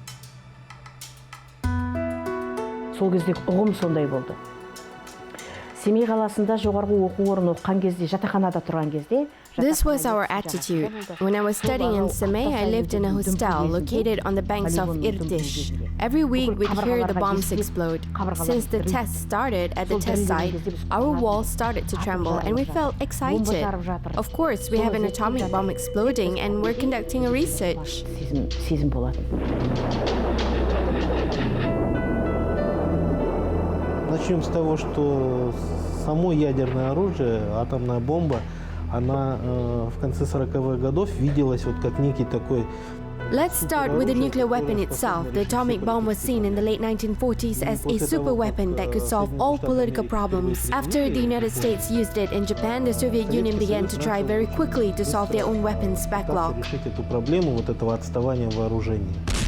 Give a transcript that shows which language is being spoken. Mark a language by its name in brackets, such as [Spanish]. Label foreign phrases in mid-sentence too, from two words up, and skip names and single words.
[Kazakh] Сол кездегі ұғым сондай болды. Семей қаласында жоғарғы оқу орнын оқыған кезде, жатақханада тұрған кезде. [English] This was our attitude. When I was studying in Semey, I lived in a hostel located on the banks of Irtish. Every week we'd hear the bombs explode. Since the test started at the test site, our walls started to tremble and we felt excited. Of course, we have an atomic bomb exploding and we're conducting a research. [Kazakh] Сезім болады. [Russian] Начнем с того, что само ядерное оружие, атомная бомба, она в конце 40-х годов виделась вот как некий такой. [English] Let's start with the nuclear weapon itself. The atomic bomb was seen in the late 1940s as a super weapon that could solve all political problems. After the United States used it in Japan, the Soviet Union began to try very quickly to solve their own weapons backlog. [Russian] Решить эту проблему вот этого отставания вооружений.